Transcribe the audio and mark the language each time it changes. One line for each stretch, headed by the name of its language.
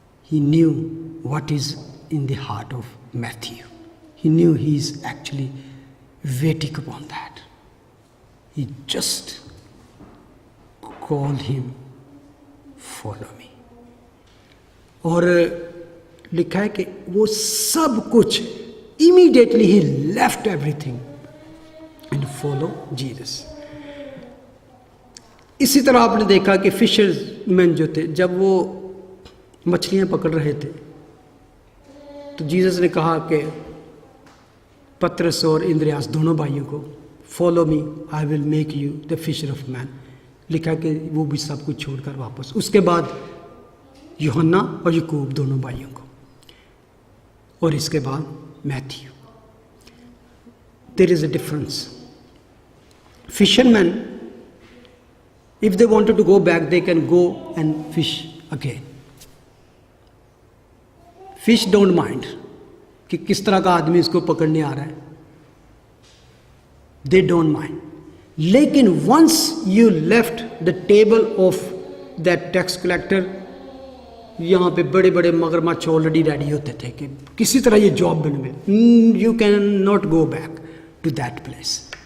English: He knew what is in the heart of Matthew. He knew he is actually waiting upon that. He just called him, follow me.
Urdu: اور لکھا ہے کہ وہ سب کچھ
English: immediately he left everything and follow Jesus.
Urdu: اسی طرح آپ نے دیکھا کہ فشرز مین جو تھے، جب وہ مچھلیاں پکڑ رہے تھے تو جیزس نے کہا کہ پترس اور اندریاس دونوں بھائیوں کو،
English: Follow me I will make you the fisher of men.
Urdu: لکھا کہ وہ بھی سب کچھ چھوڑ کر واپس. اس کے بعد یوحنا اور یعقوب دونوں بھائیوں کو، اور اس کے بعد Matthew.
English: There is a difference. Fisherman if they wanted to go back they can go and fish again. Fish don't mind
Urdu: کہ کس طرح کا آدمی اس کو پکڑنے آ رہا ہے،
English: They don't mind.
Urdu: لیکن
English: once you left the table of that tax collector,
Urdu: یہاں پہ بڑے بڑے مگرمچھ آلریڈی ریڈی ہوتے تھے کہ کسی طرح یہ جاب بن گئے،
English: You can not go back to that place.